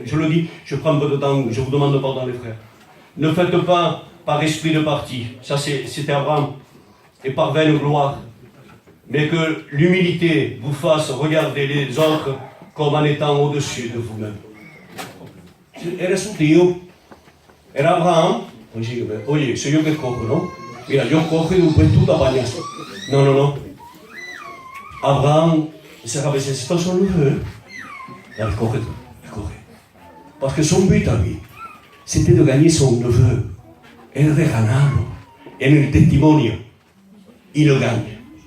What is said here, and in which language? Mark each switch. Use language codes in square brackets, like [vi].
[fr] Je le dis, je prends un peu de temps, je vous demande pardon les frères. Ne faites pas par esprit de parti. Ça c'était Abraham. Et par vaine gloire. Mais que l'humilité vous fasse regarder les autres comme en étant au-dessus de vous-même. [es] Era su Dio, era Abraham, oye, soy yo que cojo, ¿no? Mira, yo cojo y después tú te apañas. No, no, no. Abraham, esa cabeza, si todos son neveux, elle coge tout, elle coge. [fr] Parce que son but à lui, c'était de gagner son neveu, [es] el de ganarlo, en el testimonio. [fr] Il le gagne.